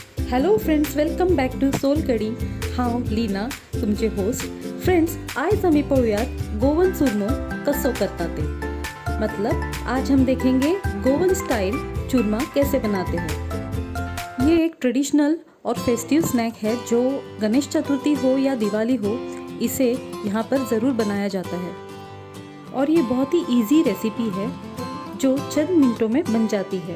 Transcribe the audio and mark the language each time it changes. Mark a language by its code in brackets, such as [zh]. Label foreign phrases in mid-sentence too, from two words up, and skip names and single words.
[en] Hello friends, welcome back to Solkadi. [kok] हांव लीना, तुमचे होस्ट. फ्रेंड्स, आज हम पाहूयात गोवन चुरमो कसो करता ते. [hi] मतलब आज हम देखेंगे गोवन स्टाइल चूरमा कैसे बनाते हैं. ये एक ट्रेडिशनल और [en] festive snack [hi] है जो गणेश चतुर्थी हो या दिवाली हो, इसे यहाँ पर ज़रूर बनाया जाता है. और ये बहुत ही [en] easy recipe [hi] है जो चंद मिनटों में बन जाती है.